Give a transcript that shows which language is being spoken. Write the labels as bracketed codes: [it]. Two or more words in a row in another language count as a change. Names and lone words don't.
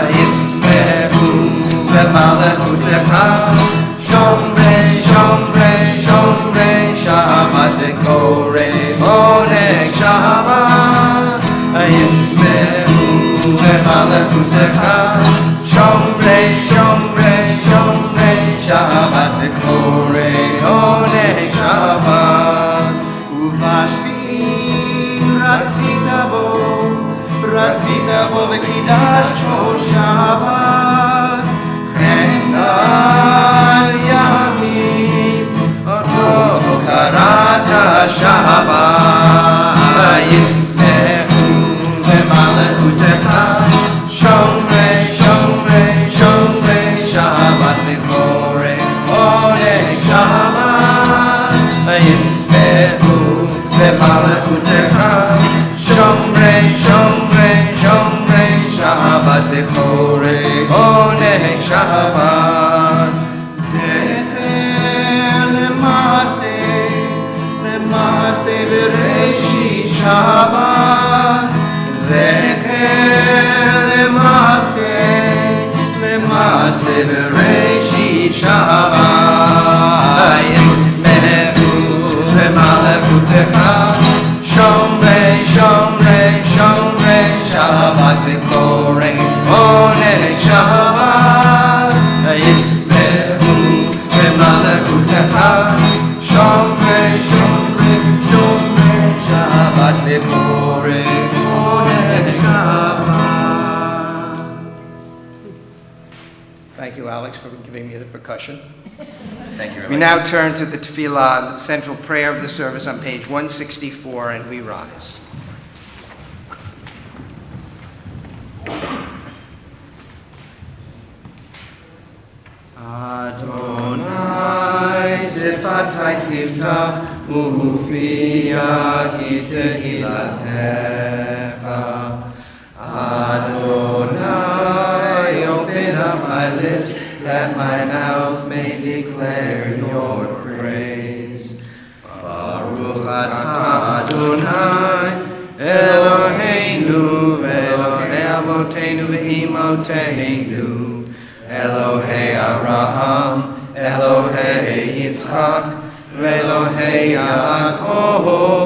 [he] ישמחו במלכותך שומרי שומרי שומרי שבת וקוראי עונג שבת. ישמחו במלכותך שומרי שומרי שומרי שבת וקוראי עונג שבת. ובשביעי רצית בו וקדשתו שבת. חמדת ימים אותו קראת שבת. ישמחו במלכותך שומרי שומרי שומרי שבת וקוראי עונג שבת. ישמחו במלכותך שומרי שומרי שומרי שבת וקוראי עונג שבת. זכר למעשה בראשית שבת. זכר למעשה בראשית שבת. ישמחו במלכותך שומרי שומרי שומרי שבת וקוראי עונג שבת. ישמחו במלכותך שומרי שומרי שומרי שבת וקוראי עונג שבת. [en] Thank you, Alex, for giving me the percussion. Thank you, Rabbi. We now turn to the tefillah, the central prayer of the service on page 164, and we rise. [he] אדני שפתי תפתח ופי יגיד תהלתך. [en] Adonai open up my lips that my mouth may declare your praise. [he] ברוך אתה אדני אלהינו ואלהי אבותינו ואמותינו אלהי אברהם אלהי יצחק ואלהי יעקב,